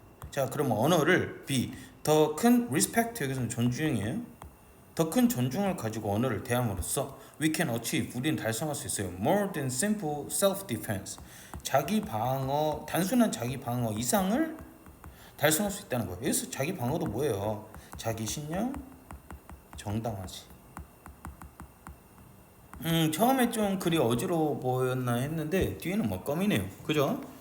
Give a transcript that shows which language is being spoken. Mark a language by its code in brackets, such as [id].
[ko] 자, 그럼 언어를 B, 더 큰 respect, 여기서는 존중이에요. 더 큰 존중을 가지고 언어를 대함으로써 [en] we can achieve, [ko] 우리는 달성할 수 있어요. [en] More than simple self-defense. [ko] 자기 방어, 단순한 자기 방어 이상을 달성할 수 있다는 거예요. 여기서 자기 방어도 뭐예요? 자기 신념 정당하지. 처음에 좀 글이 어지러워 보였나 했는데 뒤에는 껌이네요. 그죠?